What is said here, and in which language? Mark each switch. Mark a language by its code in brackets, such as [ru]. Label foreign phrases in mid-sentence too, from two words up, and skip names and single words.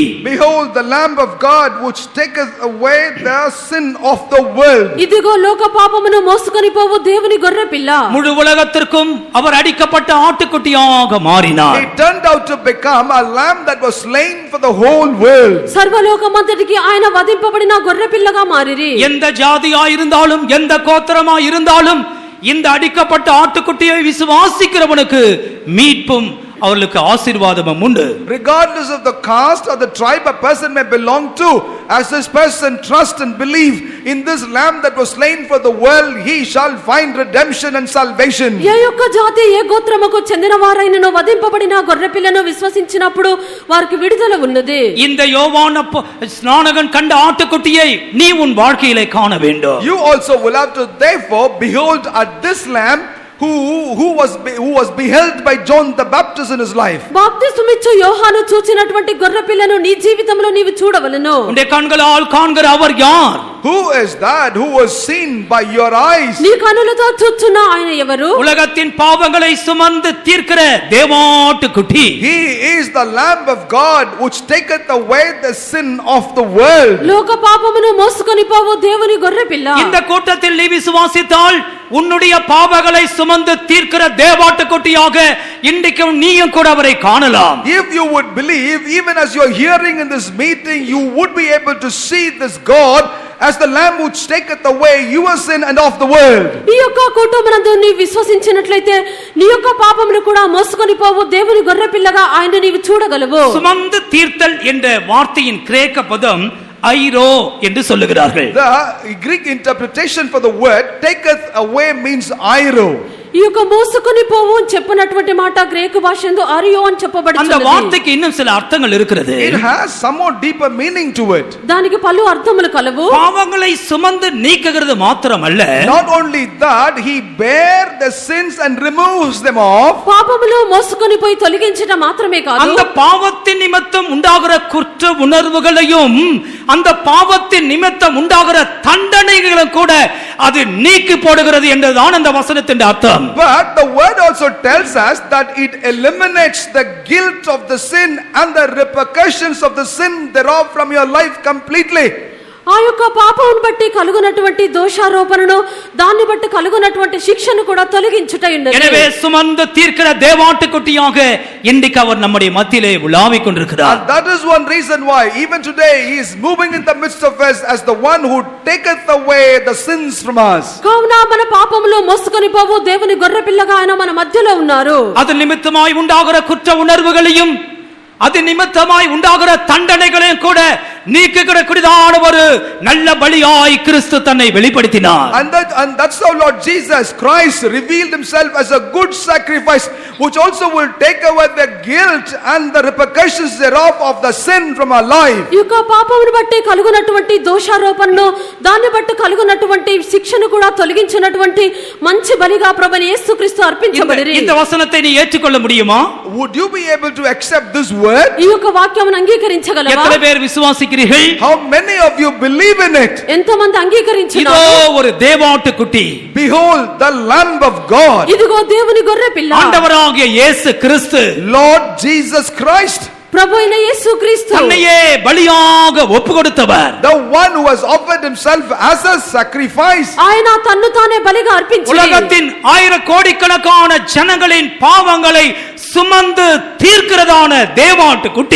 [en] Behold the lamb of God which taketh away the sin of the world. [te] ఇదిగో లోక పాపమును మోసుకొని పోవు దేవుని గొర్రెపిల్ల. [ta] ముழு உலகத்திற்கும் அவர் அடிக்கப்பட்ட ஆட்டுக்குட்டியாக மாறினார். [en] He turned out to become a lamb that was slain for the whole world. [te] సర్వలోకమంతటికి ఆయన వధింపబడిన గొర్రెపిల్లగా మారిరి. [ta] எந்த ஜாதியாய் இருந்தாலும் எந்த கோத்திரமாய் இருந்தாலும் இந்த அடிக்கப்பட்ட ஆட்டுக்குட்டியை விசுவாசிக்கிறவனுக்கு மீட்பும் அவர்களுக்கு ஆசீர்வாதமும் உண்டு. [en] Regardless of the caste or the tribe a person may belong to, as this person trust and believe in this lamb that was slain for the world, he shall find redemption and salvation. [te] ఏ యొక్క జాతి ఏ గోత్రముకు చెందిన వారైనను వధింపబడిన గొర్రెపిల్లను విశ్వసించినప్పుడు వారికి విడుదల ఉన్నది. [ta] இந்த யோவான் ஸ்நானகன் கண்ட ஆட்டுக்குட்டியை நீ உன் வாழ்க்கையிலே காண வேண்டும். [en] You also will have to therefore behold at this lamb who was beheld by John the Baptist in his life. [te] బాప్తిస్మమిచ్చు యోహాను చూచినటువంటి గొర్రెపిల్లను నీ జీవితంలో నీవు చూడవలెను. [ta] உன்னுடைய கண்களால் காண்கிற அவர் யார்? [en] Who is that who was seen by your eyes? [te] నీ కనులతో చూచున్న ఆయన ఎవరు? [ta] உலகத்தின் பாவங்களை சுமந்து தீர்க்கிற தேவாட்டுக்குட்டி. [en] He is the lamb of God which taketh away the sin of the world. [te] లోక పాపమును మోసుకొని పోవు దేవుని గొర్రెపిల్ల. [ta] இந்த கூட்டத்தில் நீ விசுவாசித்தால் உன்னுடைய பாவங்களை சுமந்து தீர்க்கிற தேவாட்டுக்குட்டியாக இன்றைக்கு நீயும் கூட அவரை காணலாம். [en] If you would believe, even as you are hearing in this meeting, you would be able to see this God as the lamb which taketh away your sin and of the world. [te] ఈ యొక్క కూటమునందు నీ విశ్వసించినట్లయితే నీ యొక్క పాపమును కూడా మోసుకొని పోవు దేవుని గొర్రెపిల్లగా ఆయన నీవు చూడగలవు. [ta] சுமந்து தீர்த்தல் என்ற வார்த்தையின் கிரேக்க பதம் ஐரோ என்று சொல்லுகிறார்கள். [en] The Greek interpretation for the word taketh away means airo. [te] ఈ యొక్క మోసుకొని పోవు అని చెప్పినటువంటి మాట గ్రీకు భాషలో అరియో అని చెప్పబడుతుంది. [ta] அந்த வார்த்தைக்கு இன்னும் சில அர்த்தங்கள் இருக்கிறது. [en] It has some more deeper meaning to it. [te] దానికి పలు అర్థములు కలవు. [ta] பாவங்களை சுமந்து நீக்குகிறது மாத்திரமல்ல, [en] not only that, he bear the sins and removes them off. [te] పాపములు మోసుకొని పోయి తొలగించడం మాత్రమే కాదు, [ta] அந்த பாவத்தின் நிமித்தம் உண்டாகிற குற்ற உணர்வுகளையும் அந்த பாவத்தின் நிமித்தம் உண்டாகிற தண்டனைகளும் கூட அது நீக்கி போடுகிறது என்றுதான் அந்த வசனத்தின் அர்த்தம். [en] But the word also tells us that it eliminates the guilt of the sin and the repercussions of the sin thereof from your life completely. [te] ఆ యొక్క పాపమును బట్టి కలుగునటువంటి దోషారోపణను దాన్ని బట్టి కలుగునటువంటి శిక్షను కూడా తొలగించుటయున్నది. [ta] எனவே சுமந்து தீர்க்கிற தேவாட்டுக்குட்டியாக இன்றைக்கு அவர் நம்முடைய மத்தியிலே உலாவிக் கொண்டிருக்கிறார். [en] And that is one reason why even today he is moving in the midst of us as the one who taketh away the sins from us. [te] కావున మన పాపములు మోసుకొని పోవు దేవుని గొర్రెపిల్లగా ఆయన మన మధ్యలో ఉన్నారు. [ta] அது நிமித்தமாய் உண்டாகிற குற்ற உணர்வுகளையும் அது நிமித்தமாய் உண்டாகிற தண்டனைகளையும் கூட நீக்குகிறதான ஒரு நல்ல பலியாய் கிறிஸ்து தன்னை வெளிப்படுத்தினார். [en] And that's how Lord Jesus Christ revealed himself as a good sacrifice which also will take away the guilt and the repercussions thereof of the sin from our life. [te] ఈ యొక్క పాపమును బట్టి కలుగునటువంటి దోషారోపణను దాన్ని బట్టి కలుగునటువంటి శిక్షను కూడా తొలగించినటువంటి మంచి బలిగా ప్రభువైన యేసుక్రీస్తు అర్పించబడిరి. [ta] இந்த వచనத்தை நீ ஏற்றுக்கொள்ள முடியுமா? [en] Would you be able to accept this word? [te] ఈ యొక్క వాక్యమును అంగీకరించగలవా? [ta] எத்தனை பேர் விசுவாசிக்கிறீர்கள்? [en] How many of you believe in it? [te] ఎంతమంది [ta] இதோ [te] అంగీకరించున్నారు? [ta] ஒரு தேவாட்டுக்குட்டி, [en] Behold the Lamb of God, [te] ఇదిగో దేవుని గొర్రె పిల్ల, [ta] ஆண்டவராகிய இயேசு கிறிஸ்து [en] Lord Jesus Christ, [te] ప్రభు అయిన యేసుక్రీస్తు [ta] தன்னையே பலியாக ஒப்பு கொடுத்தவர். [en] the one who has offered himself as a sacrifice. [te] ఆయన తన్ను తానే బలిగా అర్పించి [ta] உலகத்தின் ஆயிரக்கோடிக்கணக்கான ஜனங்களின் பாவங்களை சுமந்து தீர்க்கிறதான தேவாட்டுக்குட்டி,